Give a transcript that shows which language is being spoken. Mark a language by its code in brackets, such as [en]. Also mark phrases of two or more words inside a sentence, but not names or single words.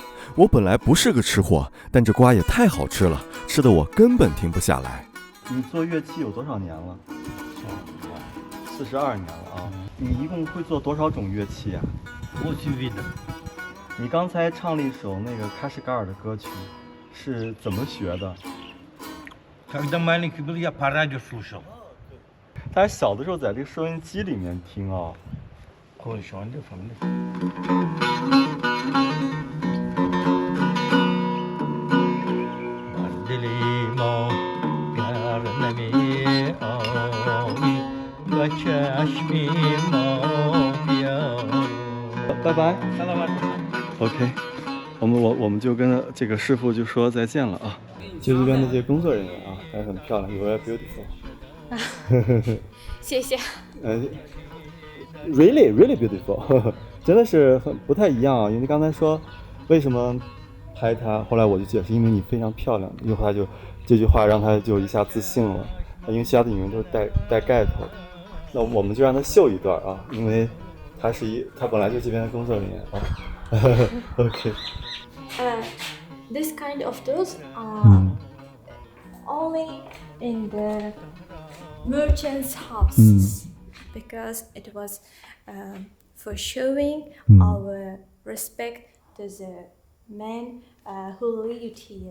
[zh] 我本来不是个吃货，但这瓜也太好吃了，吃的我根本停不下来。你做乐器有多少年了？42年了啊！你一共会做多少种乐器啊？我去вида. 你刚才唱了一首那个喀什噶尔的歌曲，是怎么学的？ [ru] Когда маленький был, я по радио слушал. [zh] 他是小的时候在这个收音机里面听啊。 [ru] Коршонда фамилия. [tg] Dilimo pyar nami aoi gachashmimo pyar. [zh] 拜拜。OK， 我们就跟这个师傅就说再见了啊。就这边的这些工作人员啊，还很漂亮 ， [en] You are beautiful。 [zh] 谢谢。 [en] Really beautiful， [zh] 真的是不太一样啊。因为刚才说为什么拍她，后来我就解释，因为你非常漂亮。一会儿他就这句话让他就一下自信了，因为其他的女人都是带盖头的。那我们就让他秀一段啊，因为他本来就这边的工作人员啊。OK。 [en] This kind of dolls are only in the merchants' houses because it was for showing our respect to the men who lived here.